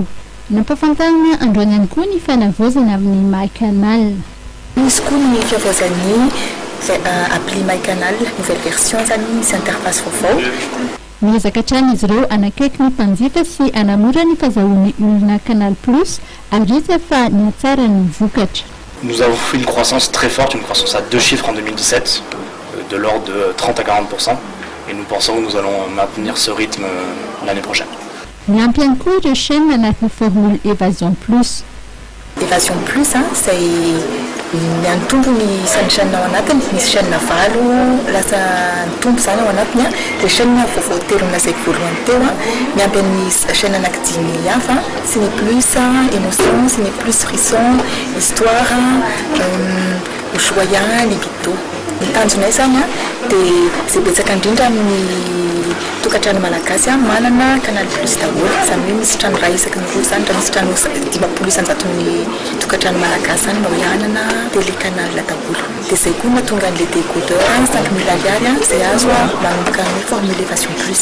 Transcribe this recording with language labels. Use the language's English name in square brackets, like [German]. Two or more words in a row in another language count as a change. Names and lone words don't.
[Malagasy] Nampafantarina androany ihany koa ny fanavozana amin'ny MyCanal. Misy koa ny fiavozany appli MyCanal [French] nouvelle version [Malagasy] zany misy interface vaovao. Miezaka hatrany izy ireo anakaiky ny mpanjifa sy anamora ny fahazahoan'ny olona Canal Plus ary izy fa ny atsara ny vokatra. [French] Nous avons fait une croissance très forte, une croissance à 2 chiffres en 2017, de l'ordre de 30 à 40%. Et nous pensons que nous allons maintenir ce rythme l'année prochaine. [Malagasy] Miampy ihany koa ireo chaîne anatin'ny formule Évasion Plus. Évasion Plus c'est miantombo ny isan'ny chaîne ao anatiny, misy chaîne valo lasa mitombo zany ao anatiny dia chaîne vaovao telo nazaiko voalohany teo miampy amin'ny chaîne anankidimy hafa sy ny plus émotion, sy ny plus frisson, histoire, Ushuaïa, libido. Ny tanjonay zany dia izay betsaka indrindra amin'ny tokantrano malagasy manana Canal Plus daholo izany hoe misy trano iray isaky ny roa zany raha misy trano 50 isanjaton'ny tokantrano malagasy zany mba hoe hanana télécanal daholo dia izay koa mahatonga an'ilay décodeur 5 000 ariary izay azo manomboka ny formule Évasion Plus.